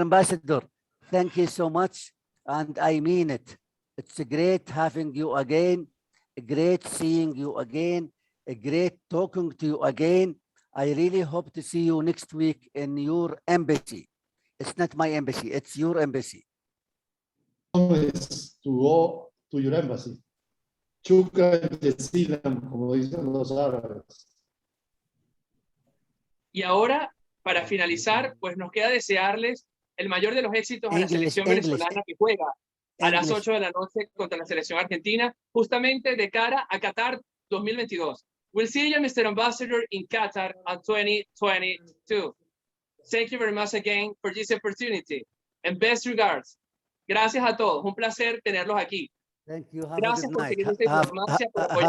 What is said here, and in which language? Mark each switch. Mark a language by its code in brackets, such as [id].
[en] Ambassador, thank you so much. And I mean it. It's great having you again, great seeing you again, great talking to you again. I really hope to see you next week in your embassy. It's not my embassy, it's your embassy. Is to go to your embassy. [ar] Shukran jazilan, [es] como dicen los árabes. Y ahora, para finalizar, pues nos queda desearles el mayor de los éxitos a la selección venezolana que juega a las 8 de la noche contra la selección argentina, justamente de cara a Qatar 2022. [en] We'll see you, Mr. Ambassador, in Qatar in 2022. Thank you very much again for this opportunity. And best regards. [es] Gracias a todos. Un placer tenerlos aquí. [en] Thank you. Have [es] Gracias [en] a good [es] por [en] night. [es] seguir esta diplomacia, por apoyar